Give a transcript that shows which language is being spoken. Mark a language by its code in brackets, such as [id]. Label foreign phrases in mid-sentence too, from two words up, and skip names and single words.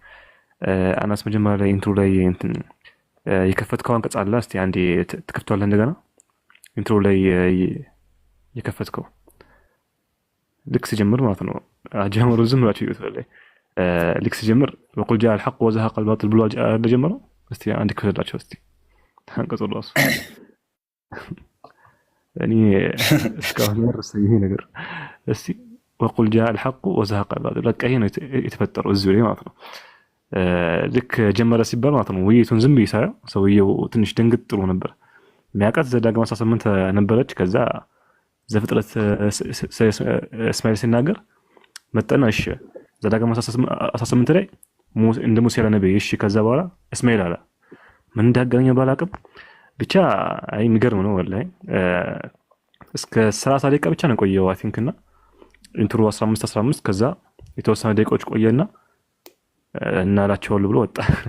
[am] አናስ መጀመሪያ ላይ ኢንትሮ ላይ እንትን የከፈትከው አንቀጽ አለ እስቲ አንዴ ትከፍቷል እንደገና ኢንትሮ ላይ የከፈትከው ልክ ሲጀምር ማለት ነው አጀምሩ ዝም ብላችሁ ይወጣል ልክ ሲጀምር [ar] وقل جاء الحق وزهق الباطل [am] ብሎ እንደጀመረ እስቲ አንዴ ከፈታችሁ እስቲ አንቀጹ ራሱ እኔ እስካሁን ድረስ ይሄ ነገር እስቲ [ar] وقل جاء الحق وزهق الباطل [am] በቃ ይሄ ነው የተፈጠረው እዚህ ላይ ማለት ነው ልክ ጀመረ ሲባል ማለት ነው ውይይቱን ዝም ይሳያ ሰውየው ትንሽ ደንግጥ ጥሩ ነበር የሚያቀት ዘዳግም 18 ነበረች ከዛ ዘፍጥረት እስማኤል ሲናገር መጣና እሺ ዘዳግም 18 ላይ እንደ ሙሴ ያለ ነብይ እሺ ከዛ በኋላ እስማኤል አለ ምን እንዳገኘው ባላቀም ብቻ አይ የሚገርም ነው ወላሂ እስከ 30 ደቂቃ ብቻ ነው ቆየው [en] I think [am] እና ኢንትሮ 15 ከዛ የተወሰነ ደቂቃዎች ቆየና እናላቸዋል ብሎ ወጣ